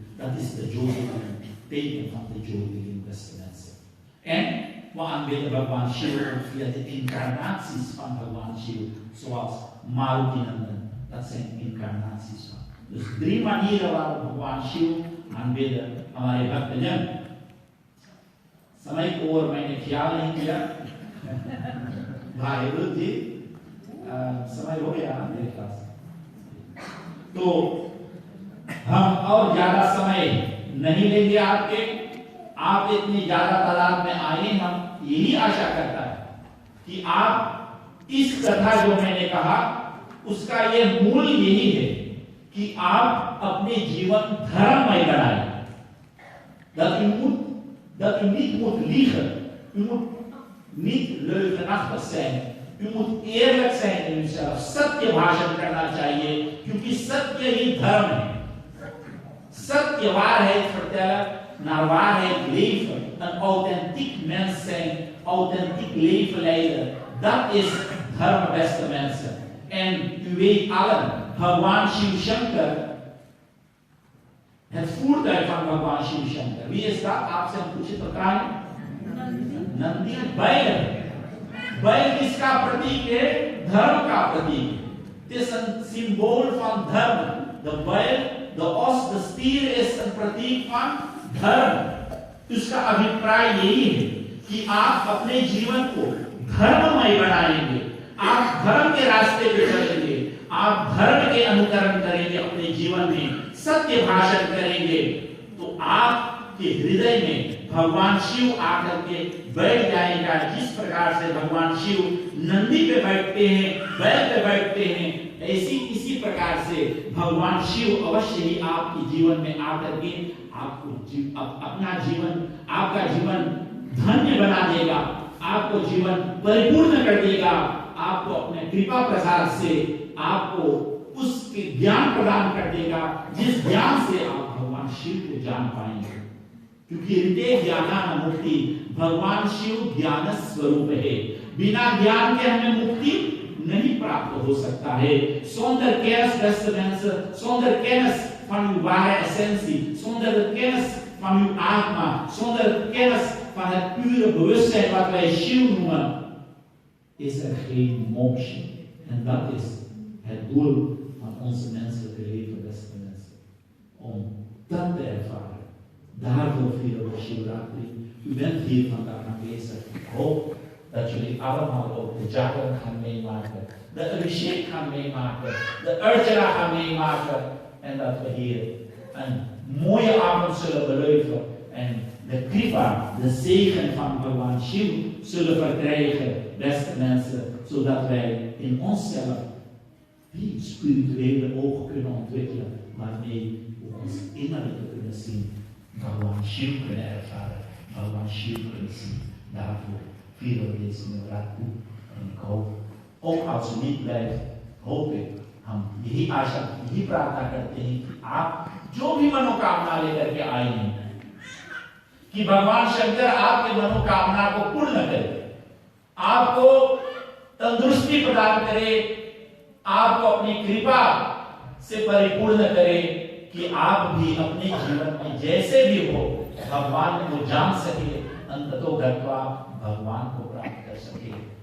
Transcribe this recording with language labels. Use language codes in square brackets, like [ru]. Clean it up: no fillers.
[nl] Dat is de Jyotirling, teken van de Jyotirling des mensen. En we aanbidden Bhagwan Shiv ook via de incarnaties van Bhagwan Shiv, zoals Maruti Nandan. Dat zijn incarnaties van. Dus 3 manieren waar we Bhagwan Shiv aanbidden. [hi] हमारे भक्तजन, समय को और मैंने ख्याल नहीं किया, भाई जी समय हो गया मेरे पास। तो हम और ज्यादा समय नहीं लेंगे आपके, आप इतनी ज्यादा तादाद में आए, हम यही आशा करता है कि आप इस कथा जो मैंने कहा उसका ये मूल यही है कि आप अपने जीवन धर्ममय बनाएं। [nl] Dat u niet moet liegen, u moet niet leugenachtig zijn, u moet eerlijk zijn in uzelf, [hi] सत्य भाषण करना चाहिए क्योंकि सत्य ही धर्म है। [nl] Sत्य waarheid vertellen, naar waarheid leven, een authentiek mens zijn, authentiek leven leiden, dat is dharma, beste mensen. En u weet allen, Bhagwan Shiv Shankar, het voertuig van Bhagwan Shiv Shankar, wie is dat? [hi] आपसे हम पूछे तो क्या है? नंदी बैल। बैल किसका प्रतीक है? धर्म का प्रतीक है। [nl] Het is een symbool van धर्म। De बैल, de os, de stier is een प्रतीक van धर्म। [hi] उसका अभिप्राय यही है कि आप अपने जीवन को धर्ममय बनाएंगे, आप धर्म के रास्ते पे चलेंगे, आप धर्म के अनुकरण करेंगे, अपने जीवन में सत्य भाषण करेंगे, तो आपके हृदय में भगवान शिव आकर के बैठ जाएगा। जिस प्रकार से भगवान शिव नंदी पे बैठते हैं, बैल पे बैठते हैं, इसी प्रकार से भगवान शिव अवश्य ही आपके जीवन में आकर के आपको अपना जीवन, आपका जीवन धन्य बना देगा, आपको जीवन परिपूर्ण कर देगा, आपको अपने कृपा प्रसाद से आपको उसके ज्ञान प्रदान कर देगा, जिस ज्ञान से आप भगवान शिव को जान पाएंगे। क्योंकि हृदय ज्ञान मुक्ति, भगवान शिव ज्ञान स्वरूप है, बिना ज्ञान के हमें मुक्ति नहीं प्राप्त हो सकता है। [nl] Zonder kennis, beste mensen, zonder kennis van uw ware essentie, zonder de kennis van uw atma, zonder kennis van het pure bewustzijn wat wij Shiv noemen, is er geen moksha. En dat is het doel van onze menselijke leven, beste mensen. Om dat te ervaren. Daarvoor vieren we Shivratri. U bent hier vandaag aanwezig. Ik hoop dat jullie allemaal ook de Jagran gaan meemaken, de Abhishek gaan meemaken, de Archana gaan meemaken. En dat we hier een mooie avond zullen beleven. En de kripa, de zegen van Bhagwan Shiv zullen verkrijgen, beste mensen. Zodat wij in onszelf die spirituele oog kunnen ontwikkelen, waarmee we ons innerlijke kunnen zien, Bhagwan Shiv kunnen ervaren, Bhagwan Shiv kunnen zien. Daarvoor vieren we deze Navratri. En ik hoop, ook als u niet blijft, hoop ik, [hi] हम यही आशा, यही प्रार्थना करते हैं कि आप जो भी मनोकामना लेकर के आए हैं, कि भगवान शंकर आपके मनोकामना को पूर्ण करे, आपको तंदुरुस्ती प्रदान करे, आपको अपनी कृपा से परिपूर्ण करे, कि आप भी अपने जीवन में जैसे भी हो भगवान को जान सके, अंततो गत्वा भगवान को प्राप्त कर सके।